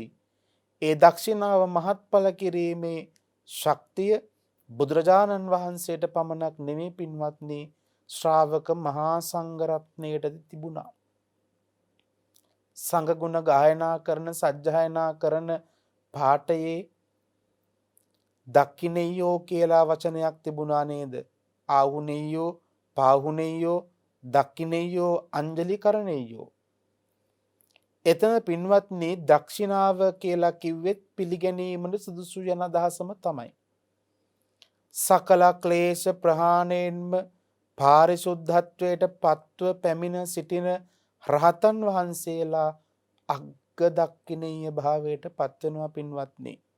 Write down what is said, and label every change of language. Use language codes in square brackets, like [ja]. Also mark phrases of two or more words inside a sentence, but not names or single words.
[si] ඒ දක්ෂිනාව මහත්ඵල කිරීමේ ශක්තිය බුදුරජාණන් වහන්සේට පමණක් නෙමෙයි පින්වත්නි ශ්‍රාවක මහා සංඝරත්නයට තිබුණා. සංඝ ගුණ ගායනා කරන සජ්ජායනා කරන පාඨයේ දක්ඛිනෙය්‍යෝ කියලා වචනයක් තිබුණා නේද? [pi] ආහුනෙය්‍යෝ, පාහුනෙය්‍යෝ, දක්ඛිනෙය්‍යෝ, අංජලි කරණෙය්‍යෝ. [si] එතන පින්වත්නි දක්ෂිනාව කියලා කිව්වෙත් පිළිගැනීමට සුදුසු යන අදහසම තමයි. සකල ක්ලේශ ප්‍රහාණයෙන්ම පාරිශුද්ධත්වයට පත්ව පැමිණ සිටින රහතන් වහන්සේලා [pi] අග්ග දක්ඛිනෙය්‍ය [si] භාවයට පත්වෙනවා පින්වත්නි.